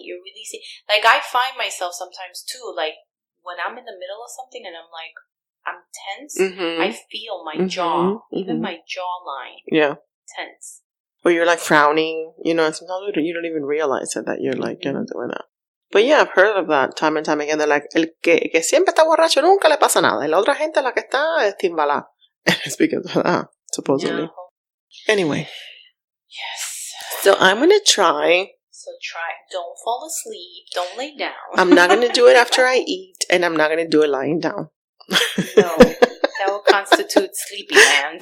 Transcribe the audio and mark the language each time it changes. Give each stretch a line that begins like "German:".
English: You're releasing, like I find myself sometimes too, like when I'm in the middle of something and I'm like, I'm tense, I feel my jaw, even my jawline, tense. Or you're like frowning, sometimes you don't even realize it that you're like, doing that. But yeah, I've heard of that time and time again. They're like,
Spanish: el que siempre está borracho nunca le pasa nada. Y la otra gente la que está es timbalada.
English: And it's because of that, supposedly. Yeah. Anyway. Yes. So I'm going to try. So try. Don't fall asleep. Don't lay down. I'm not going to do it after I eat. And I'm not going to do it lying down. No. That would constitute sleepy land.